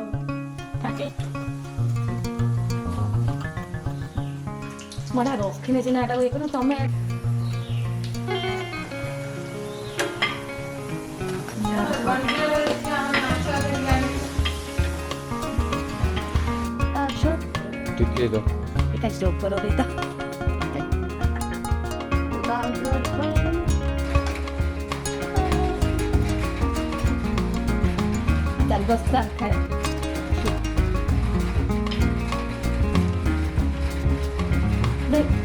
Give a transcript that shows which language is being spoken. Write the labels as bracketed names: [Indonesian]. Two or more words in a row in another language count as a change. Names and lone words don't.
[Odia] ମୋଟା ରଖିଲେ ସିନା ଏଟାକୁ ଇଏ କର ତମେ ଟିକେ ତ [Indonesian] Kita coba dulu kita. Dan besar kayak. Dek.